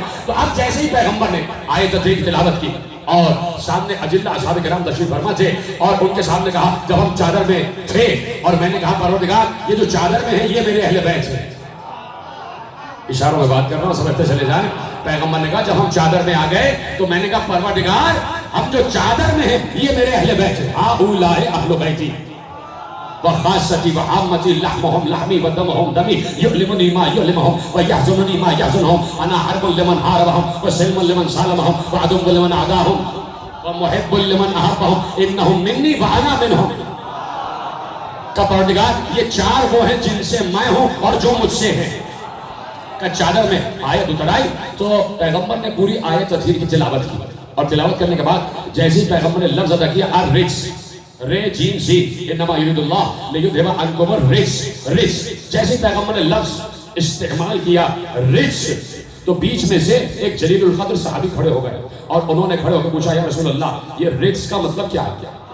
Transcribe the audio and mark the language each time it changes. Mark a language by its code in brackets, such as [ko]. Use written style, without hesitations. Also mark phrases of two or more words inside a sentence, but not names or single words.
[ur] تو اب جیسے ہی پیغمبر نے آیت تطہیر تلاوت کی اور سامنے اجلہ اصحاب کرام تشریف فرما تھے اور ان کے سامنے کہا جب ہم چادر میں تھے اور میں نے کہا پروردگار یہ جو چادر میں ہے یہ میرے اہل بیت ہیں، اشاروں میں بات کر رہا ہوں سمجھتے چلے جائیں۔ پیغمبر نے کہا جب ہم چادر میں آ گئے تو میں نے کہا پروردگار ہم جو چادر میں ہیں یہ میرے اہل بیت ہیں، [ar] ہؤلاء اہل بیتی وخاصتی وعامتی لحمہم لحمی ودمہم دمی یعلمنی ما یعلمہم ویحزننی ما یحزنہم انا حرب لمن حاربہم وسلم لمن سالمہم وعدو لمن عداہم ومحب لمن احبہم انہم منی وانا منہم۔ [ur] کہ پروردگار یہ 4 وہ ہیں جن سے میں ہوں اور جو مجھ سے ہیں۔ کہ چادر میں آیت اتر آئی تو پیغمبر نے پوری آیت تطہیر کی تلاوت کی اور تلاوت کرنے کے بعد جیسے ہی پیغمبر نے لفظ ادا کیا الرجس، رے جیم سی، [ar] انما یرید اللہ لیذھب عنکم الرجس، [ur] رجس، جیسے ہی پیغمبر نے لفظ استعمال کیا رجس تو بیچ میں سے ایک جلیل القدر صحابی کھڑے ہو گئے اور انہوں نے کھڑے ہو کے پوچھا [ar] یا رسول اللہ [ur] یہ رجس کا مطلب کیا ہے؟